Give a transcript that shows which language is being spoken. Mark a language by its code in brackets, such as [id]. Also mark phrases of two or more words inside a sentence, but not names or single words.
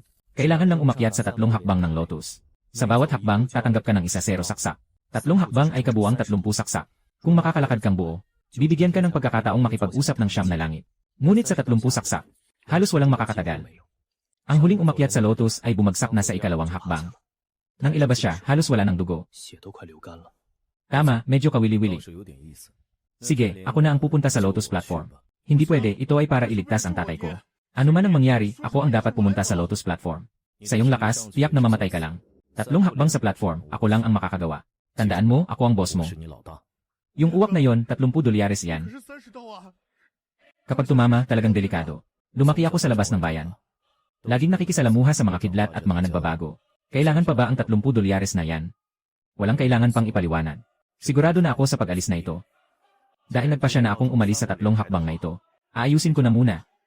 [tl] Kailangan lang umakyat sa 3 hakbang ng Lotus. Sa bawat hakbang, tatanggap ka ng 1 saksak. 3 hakbang ay kabuang 30 saksak. Kung makakalakad kang buo, bibigyan ka ng pagkakataong makipag-usap ng Siyam na Langit. Ngunit sa 30 saksak, halos walang makakatagal. Ang huling umakyat sa Lotus ay bumagsak na sa 2 hakbang. Nang ilabas siya, halos wala ng dugo. [zh] 血都快流干了。 [tl] Tama, medyo kawili-wili. [zh] 是有点意思。 [tl] Sige, ako na ang pupunta sa Lotus Platform. Hindi pwede, ito ay para iligtas ang tatay ko. Ano man ang mangyari, ako ang dapat pumunta sa Lotus Platform. Sa iyong lakas, tiyak na mamatay ka lang. 3 hakbang sa platform, ako lang ang makakagawa. Tandaan mo, ako ang boss mo. [zh] 是你老大。 [tl] Yung uwak na yon, 30 dolyares yan. [zh] 可是30刀啊！ [tl] Kapag tumama, talagang delikado. Lumaki ako sa labas ng bayan. Laging nakikisalamuha sa mga kidlat at mga nagbabago. Kailangan pa ba ang 30 dolyares na yan? Walang kailangan pang ipaliwanag. Sigurado na ako sa pag-alis na ito. Dahil nagpasya na akong umalis sa 3 hakbang na ito, aayusin ko na muna.